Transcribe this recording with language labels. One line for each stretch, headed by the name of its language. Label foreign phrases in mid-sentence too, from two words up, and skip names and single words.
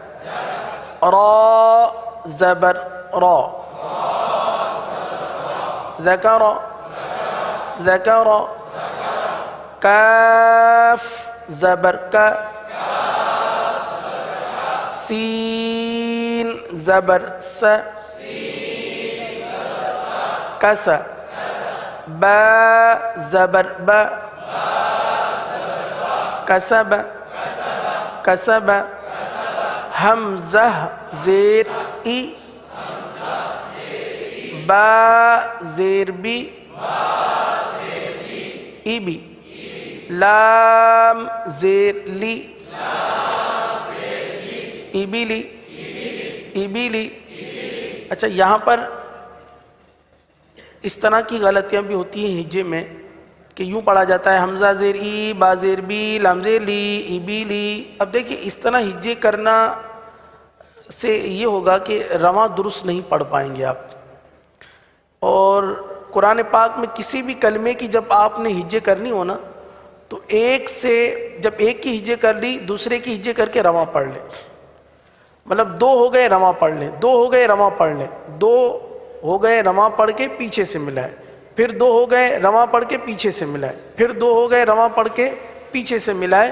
Urdu: را زبر را، ذکر، ذکر. کاف زبر کا، سین زبر س، کس. با زبر با، کسب، کسب. حمزہ زیر ای، با زیر بی، ای بی. لام زیر لی، ایبیلی، ایبیلی. اچھا یہاں پر اس طرح کی غلطیاں بھی ہوتی ہیں ہجے میں کہ یوں پڑھا جاتا ہے حمزہ زیر ای، با زیر بی، لام زیر لی، ایبیلی. اب دیکھیں اس طرح ہجے کرنا سے یہ ہوگا کہ رواں درست نہیں پڑھ پائیں گے آپ. اور قرآن پاک میں کسی بھی کلمے کی جب آپ نے ہجے کرنی ہو نا تو ایک سے جب ایک کی ہجے کر لی دوسرے کی ہجے کر کے رواں پڑھ لیں، مطلب دو ہو گئے رواں پڑھ لیں، دو ہو گئے رواں پڑھ لیں، دو ہو گئے رواں پڑھ کے پیچھے سے ملائے، پھر دو ہو گئے رواں پڑھ کے پیچھے سے ملائے، پھر دو ہو گئے رواں پڑھ کے پیچھے سے ملائے۔